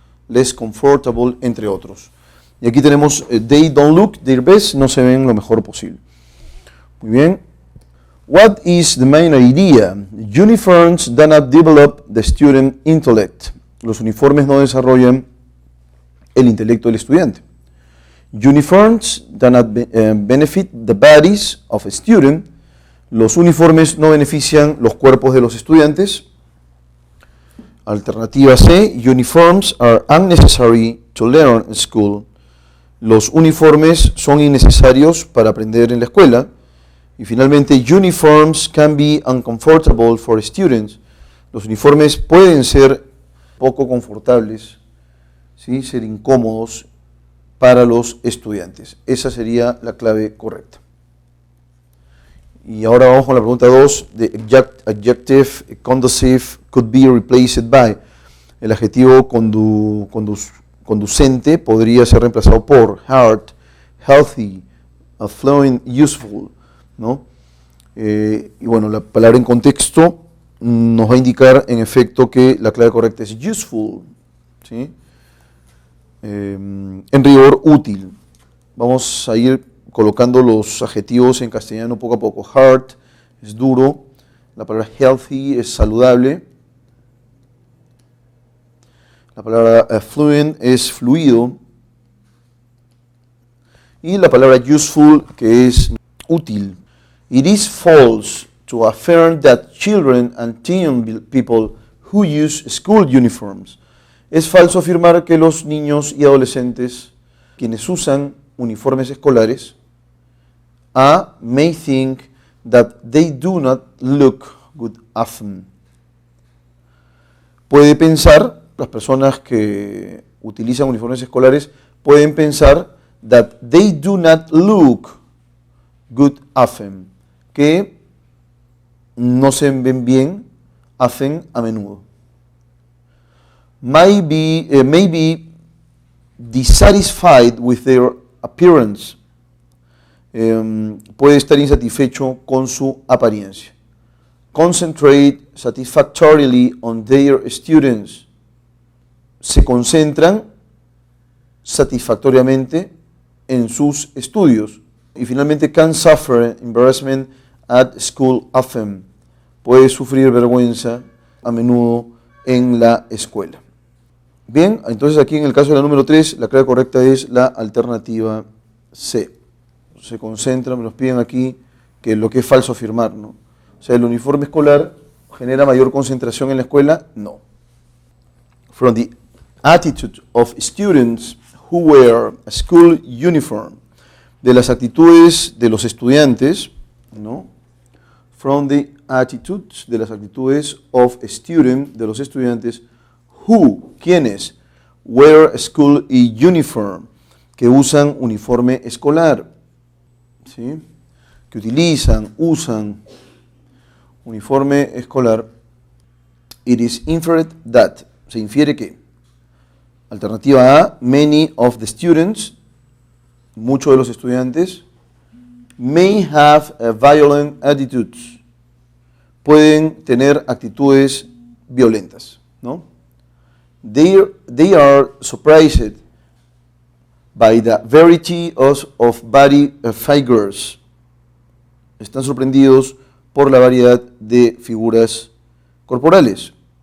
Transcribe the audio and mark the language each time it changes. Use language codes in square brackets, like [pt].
[en] Less comfortable, [es] entre otros. Y aquí tenemos [en] they don't look their best, [es] no se ven lo mejor posible. Muy bien. [en] What is the main idea? Uniforms do not develop the student intellect. [es] Los uniformes no desarrollan el intelecto del estudiante. [en] Uniforms do not benefit the bodies of a student. [es] Los uniformes no benefician los cuerpos de los estudiantes. [en] Alternativa C, uniforms are unnecessary to learn in school. [es] Los uniformes son innecesarios para aprender en la escuela. Y finalmente, [en] uniforms can be uncomfortable for students. [es] Los uniformes pueden ser poco confortables, ¿sí? Ser incómodos para los estudiantes. Esa sería la clave correcta. Y ahora vamos con la pregunta 2. [en] The adjective conducive could be replaced by. [es] El adjetivo conducente podría ser reemplazado por heart, healthy, affluent, useful, ¿no? Y bueno, la palabra en contexto nos va a indicar en efecto que la clave correcta es useful, ¿sí? En rigor, útil. Vamos a ir colocando los adjetivos en castellano poco a poco. Heart es duro, la palabra healthy es saludable, la palabra fluent es fluido y la palabra useful, que es útil. [en] It is false to affirm that children and teen people who use school uniforms. [es] Es falso afirmar que los niños y adolescentes quienes usan uniformes escolares [en] may think that they do not look good often. [es] Puede pensar, las personas que utilizan uniformes escolares pueden pensar [en] that they do not look good often, [es] que no se ven bien, often, a menudo. [en] May be dissatisfied with their appearance. [es] Puede estar insatisfecho con su apariencia. [en] Concentrate satisfactorily on their students. [es] Se concentran satisfactoriamente en sus estudios. Y finalmente, [en] can suffer embarrassment at school often. [es] Puede sufrir vergüenza a menudo en la escuela. Bien, entonces aquí en el caso de la número 3, la clave correcta es la alternativa C. Se concentran, me nos piden aquí que lo que es falso afirmar, ¿no? O sea, ¿el uniforme escolar genera mayor concentración en la escuela? No. [en] From the attitude of students who wear a school uniform. [es] De las actitudes de los estudiantes, ¿no? [en] From the attitudes, [es] de las actitudes [en] of student, [es] de los estudiantes, [en] who, [es] ¿quiénes? [en] Wear a school uniform, [es] que usan uniforme escolar, ¿sí? Que usan uniforme escolar. [en] It is inferred that, [es] se infiere que. Alternativa A, [en] many of the students, [es] muchos de los estudiantes, [en] may have violent attitudes, [es] pueden tener actitudes violentas, ¿no? [en] They are surprised by the variety of body figures. [es] Están sorprendidos por la variedad de figuras corporales.